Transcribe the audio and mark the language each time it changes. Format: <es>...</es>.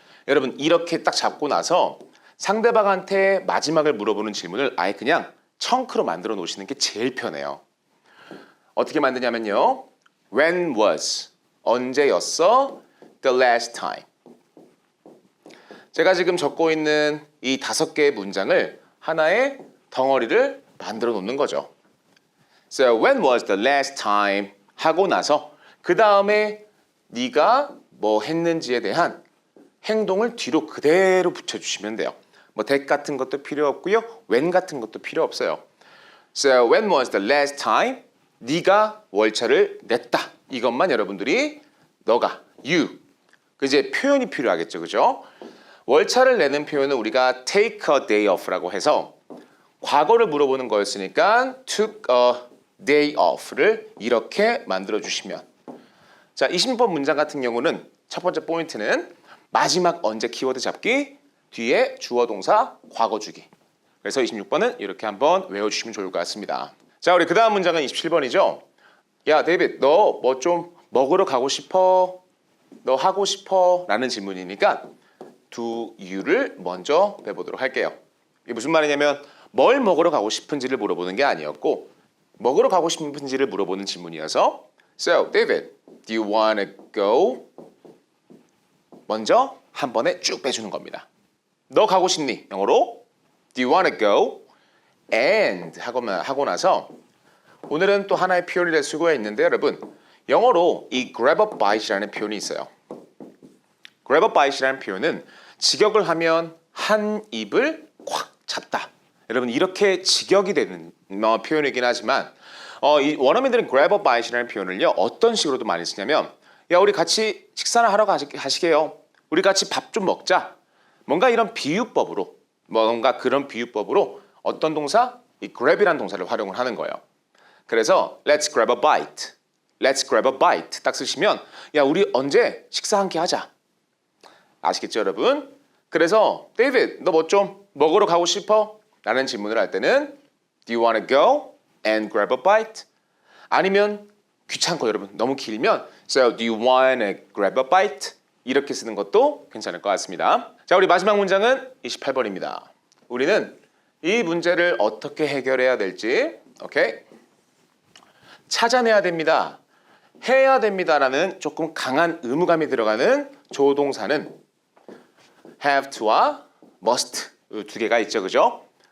<ko>여러분 이렇게 딱 잡고 나서 상대방한테 마지막을 물어보는 질문을 아예 그냥 청크로 만들어 놓으시는 게 제일 편해요. 어떻게 만드냐면요.</ko> <en>When was?</en> <ko>언제였어?</ko> <en>The last time.</en> <ko>제가 지금 적고 있는 이 5개의 문장을 하나의 덩어리를 만들어 놓는 거죠.</ko> <en>So when was the last time?</en> <ko>하고 나서 그 다음에 네가 뭐 했는지에 대한 행동을 뒤로 그대로 붙여주시면 돼요. 뭐 that 같은 것도 필요 없고요. when 같은 것도 필요 없어요.</ko> <en>So when was the last time?</en> <ko>네가 월차를 냈다. 이것만 여러분들이 너가 you 그 이제 표현이 필요하겠죠, 그죠? 월차를 내는 표현은 우리가 take a day off라고 해서 과거를 물어보는 거였으니까 took a day off를 이렇게 만들어 주시면 자 26번 문장 같은 경우는 첫 번째 포인트는 마지막 언제 키워드 잡기 뒤에 주어 동사 과거 주기. 그래서 26번은 이렇게 한번 외워주시면 좋을 것 같습니다. 자 우리 그 다음 문장은 27번이죠. 야 데이비드 너 뭐 좀 먹으러 가고 싶어? 너 하고 싶어? 라는 질문이니까 do you를 먼저 배보도록 할게요. 이게 무슨 말이냐면 뭘 먹으러 가고 싶은지를 물어보는 게 아니었고 먹으러 가고 싶은지를 물어보는 질문이어서</ko> <en>So David, do you wanna go?</en> <ko>먼저 한 번에 쭉 빼주는 겁니다. 너 가고 싶니? 영어로</ko> <en>Do you wanna go?</en> <ko>And 하고 나서 오늘은 또 하나의 표현이 될 수가 있는데 여러분 영어로 이 grab a bite이라는 표현이 있어요. grab a bite이라는 표현은 직역을 하면 한 입을 콱 잡다. 여러분 이렇게 직역이 되는 표현이긴 하지만 이 원어민들은 grab a bite이라는 표현을요 어떤 식으로도 많이 쓰냐면 야 우리 같이 식사나 하러 가시게요. 우리 같이 밥 좀 먹자. 뭔가 이런 비유법으로 뭔가 그런 비유법으로 어떤 동사? 이 grab이라는 동사를 활용을 하는 거예요. 그래서</ko> <en>let's grab a bite. Let's grab a bite</en> <ko>딱 쓰시면 야 우리 언제 식사 함께 하자. 아시겠죠 여러분? 그래서 데이비드 너 뭐 좀 먹으러 가고 싶어? 라는 질문을 할 때는</ko> <en>Do you wanna go and grab a bite?</en> <ko>아니면 귀찮고 여러분 너무 길면</ko> <en>So do you wanna grab a bite?</en> <ko>이렇게 쓰는 것도 괜찮을 것 같습니다. 자 우리 마지막 문장은 28번입니다. 우리는 이 문제를 어떻게 해결해야 될지 오케이? 찾아내야 됩니다. 해야 됩니다라는 조금 강한 의무감이 들어가는 조동사는 have to와 must 두 개가 있죠. 그죠?</ko>